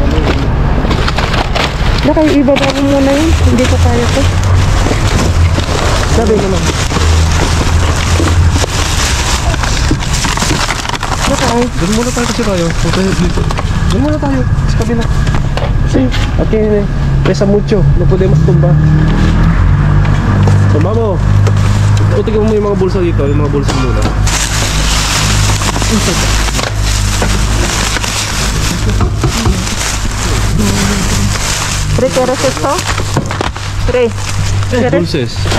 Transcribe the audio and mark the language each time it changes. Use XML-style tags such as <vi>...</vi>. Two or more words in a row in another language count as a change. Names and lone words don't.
<tl>Na kayo ibaba mo muna yun. Hindi ko kaya to. Sabi naman. Nakay. Doon muna tayo kasi tayo. Doon muna tayo. Sa kabila. Kasi,</tl> <es>okay, pesa mucho. No podemos tumba.</es> <tl>Tumba mo. Tingnan mo yung mga bulsa dito. Yung mga bulsa muna. Ray,</tl> <es>¿quieres esto? Ray. ¿Quieres? Dulces.</es>